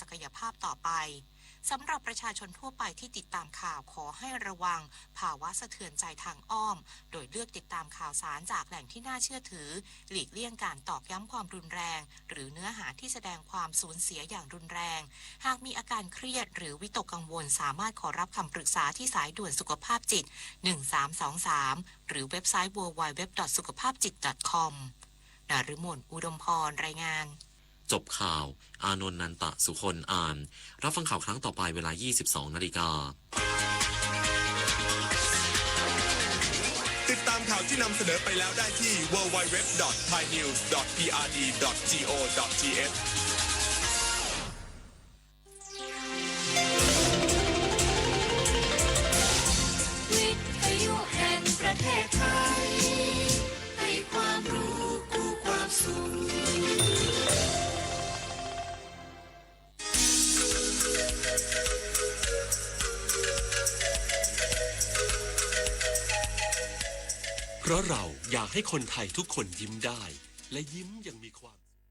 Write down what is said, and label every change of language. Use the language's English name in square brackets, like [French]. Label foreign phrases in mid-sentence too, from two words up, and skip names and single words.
[Thai] กยภาพต่อไปสำหรับประชาชนทั่วไปที่ติดตามข่าวขอให้ระวังภาวะสะเทือนใจทางอ้อมโดยเลือกติดตามข่าวสารจากแหล่งที่น่าเชื่อถือหลีกเลี่ยงการตอกย้ำความรุนแรงหรือเนื้อหาที่แสดงความสูญเสียอย่างรุนแรงหากมีอาการเครียดหรือวิตกกังวลสามารถขอรับคำปรึกษาที่สายด่วนสุขภาพจิต1323หรือเว็บไซต์ www.sukhaphavjit.com นฤมล อุดมพรรายงาน จบข่าวอานนท์ นันตะสุคนอ่านรับฟังข่าวครั้งต่อไปเวลา 22:00 น. ติดตามข่าวที่นำเสนอไปแล้วได้ที่ www.thainews.prd.go.th วิทยุแห่งประเทศไทยให้ความรู้คู่ความสุข เพราะเราอยากให้คนไทยทุกคนยิ้มได้และยิ้มยังมีความ